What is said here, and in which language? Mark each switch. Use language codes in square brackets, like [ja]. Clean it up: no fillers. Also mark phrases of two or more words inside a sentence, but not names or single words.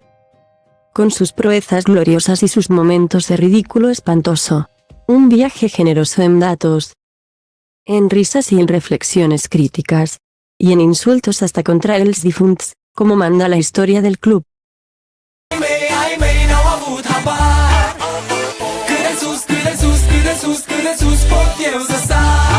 [es] Con sus proezas gloriosas y sus momentos de ridículo espantoso. Un viaje generoso en datos, en risas y en reflexiones críticas, y en insultos hasta contra [ca] els difunts, [es] como manda la historia del club. [ro] Cât de sus, cât de sus, cât de sus, cât de sus pot eu să sar.